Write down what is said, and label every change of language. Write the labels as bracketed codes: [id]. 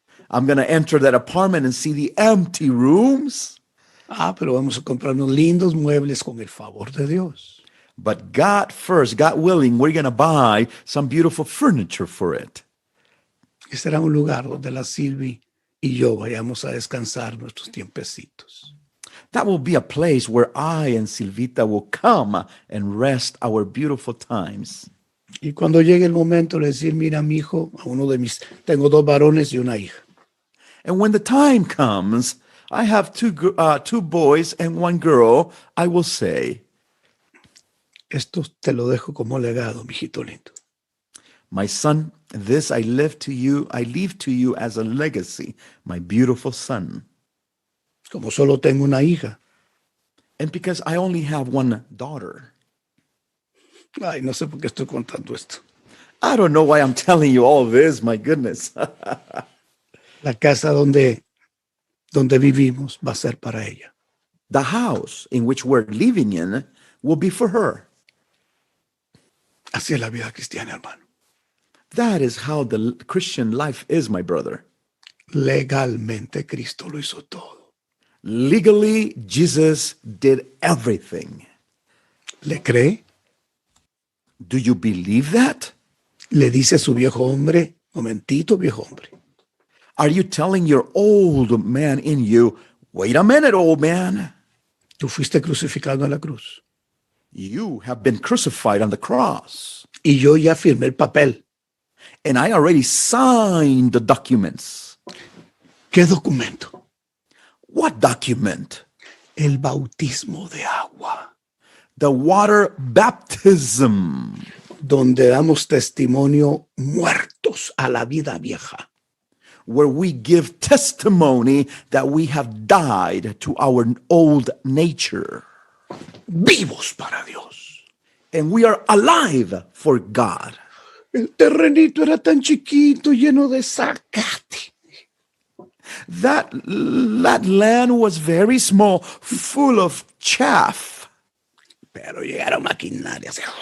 [en] I'm going to enter that apartment and see the empty rooms. [es] Pero vamos a comprar unos lindos muebles con el favor de Dios. [en] But God first, God willing, we're going to buy some beautiful furniture for it. [es] Y será un lugar donde la Silvi y yo vayamos a descansar nuestros tiempecitos. [en] That will be a place where I and Silvita will come and rest our beautiful times. [es] Y cuando llegue el momento de decir, mira, mi hijo, a uno de mis, tengo 2 varones y una hija. [en] And when the time comes, I have two boys and 1 girl, I will say, [es] Esto te lo dejo como legado, mijito lindo. [en] my son, this I leave to you as a legacy, my beautiful son. [es] Como solo tengo una hija. [en] And because I only have 1 daughter. [es] Ay, no sé por qué estoy contando esto. [en] I don't know why I'm telling you all this, my goodness. [es] La casa donde vivimos va a ser para ella. [en] The house in which we're living in will be for her. [es] Así es la vida cristiana, hermano. [en] That is how the Christian life is, my brother. [es] Legalmente Cristo lo hizo todo. [en] Legally, Jesus did everything. [es] ¿Le cree? [en] Do you believe that? [es] Le dice a su viejo hombre, momentito, viejo hombre. [en] Are you telling your old man in you, wait a minute, old man? [es] Tú fuiste crucificado en la cruz. [en] You have been crucified on the cross. [es] Y yo ya firmé el papel. [en] And I already signed the documents. [es] ¿Qué documento? [en] What document? [es] El bautismo de agua, [en] The water baptism, [es] donde damos testimonio muertos a la vida vieja. [en] where we give testimony that we have died to our old nature. [es] Vivos para Dios. [en] And we are alive for God. [es] El terrenito era tan chiquito, lleno de zacate. [en] That land was very small, full of chaff. [es] Pero llegaron maquinarias.